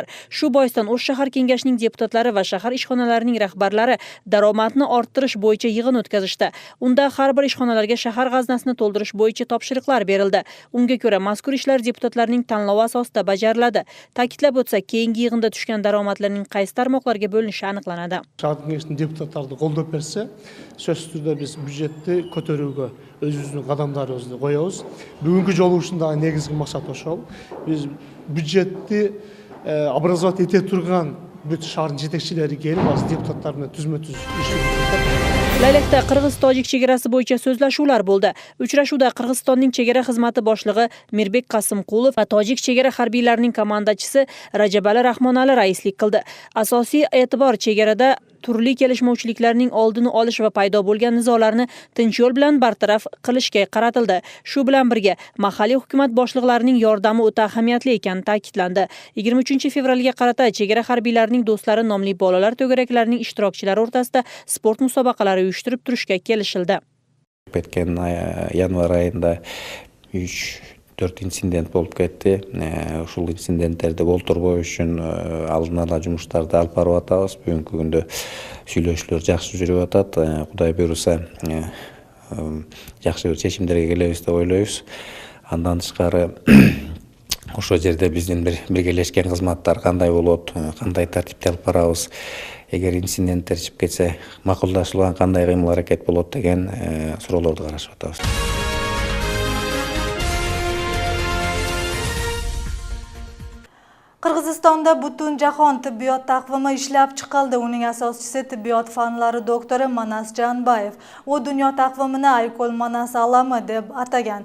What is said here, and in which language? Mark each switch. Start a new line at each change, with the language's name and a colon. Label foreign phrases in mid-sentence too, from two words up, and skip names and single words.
Uzbek: Shu boisdan O'sh shahar kengashining deputatlari va shahar ishxonalarining rahbarlari daromadni orttirish bo'yicha yig'in o'tkazishdi. Unda har bir ishxonalarga shahar g'aznasini to'ldirish bo'yicha topshiriqlar berildi. Unga ko'ra mazkur ishlar deputatlarning tanlovi asosida bajariladi. Ta'kidlab o'tsak, keyingi yig'inda tushgan daromadlarning qaysi tarmoqlarga bo'linishi aniqlanadi.
Kyrgyz: Шаһар кеңешинин депутаттарды колдоп берсе, сөзсүз түрдө биз бюджетти көтөрүүгө өзүбүздүн кадамдарыбызды коебуз. Бүгүнкү жолугушундагы негизги максат ошол. Биз бюджетти образовать эте турган бүт шаардын жетекчилери келип, азыр депутаттар менен түзмө-түз иштеп
Uzbek: Laylakda Qirg'iz-Tojik chegarasi bo'yicha so'zlashuvlar bo'ldi. Uchrashuvda Qirg'izistonning chegara xizmati boshlig'i Mirbek Qasimqulov va tojik chegara harbiylarining komandachisi Rajabali Rahmonali raislik qildi. Asosiy e'tibor chegarada turli kelishmovchiliklarning oldini olish va paydo bo'lgan nizolarni tinch yo'l bilan bartaraf qilishga qaratildi. Shu bilan birga mahalliy hukumat boshliqlarining yordami o'ta ahamiyatli ekani ta'kidlandi. 23 fevralga qarata chegara harbiylarining do'stlari nomli bolalar to'garaklarining ishtirokchilari o'rtasida sport musobaqalari uyushtirib turishga kelishildi. O'tgan yanvar oyida 3-4 insident bo'lib ketdi.
Kyrgyz: Ушул инциденттерди болтурбоо үчүн алдын ала жумуштарды алып барып атабыз. Бүгүнкү күндө сүйлөшүүлөр жакшы жүрүп атат. Кудай буйруса жакшы бир чечимдерге келебиз деп ойлойбуз. Андан тышкары ошол жерде биздин бир биргелешкен кызматтар кандай болот, кандай тартипте алып барабыз. Эгер инциденттер чыгып кетсе, макулдашылган кандай кыймыл аракет болот деген суроолорду карашып атабыз.
Uzbek: Qirg'izistonda butun jahon tibbiyot taqvimi ishlab chiqildi. Uning asoschisi tibbiyot fanlari doktori Manas Janbayev. U dunyo taqvimini Aykul Manas alami deb atagan.